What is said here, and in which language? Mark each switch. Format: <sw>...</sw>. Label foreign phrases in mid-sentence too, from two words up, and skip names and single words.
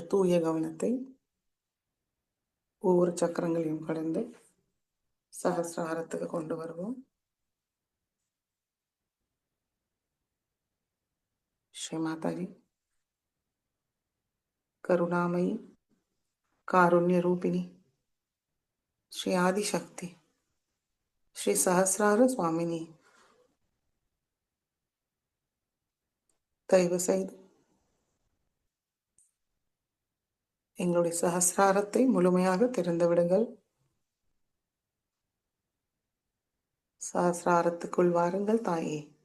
<ta>தூய கவனத்தை ஒவ்வொரு சக்கரங்களையும் கடந்து சகசிராரத்துக்கு கொண்டு வருவோம்.</ta> <sa>श्री माताजी करुणामयी कारुण्य रूपिणी श्री आदिशक्ति श्री सहस्रार स्वामिनी</sa> <ta>தயவு செய்து எங்களுடைய சகசிராரத்தை முழுமையாக திறந்து விடுங்கள். சகசிராரத்துக்குள் வாருங்கள் தாயே.</ta>